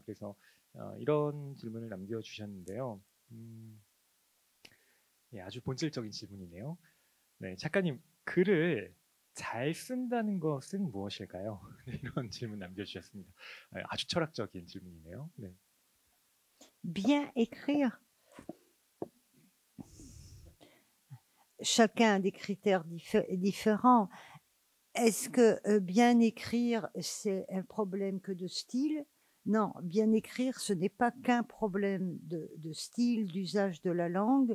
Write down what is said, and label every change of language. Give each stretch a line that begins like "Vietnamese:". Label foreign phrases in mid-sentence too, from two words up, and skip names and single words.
Korean: 그래서 이런 질문을 남겨주셨는데요. 예, 아주 본질적인 질문이네요. 네, 작가님, 글을 잘 쓴다는 것은 무엇일까요? 이런 질문 남겨주셨습니다. 아주 철학적인 질문이네요. 네.
French: Bien écrire. Chacun a des critères différents. Est-ce que bien écrire, c'est un problème que de style? Non, bien écrire, ce n'est pas qu'un problème de style, d'usage de la langue.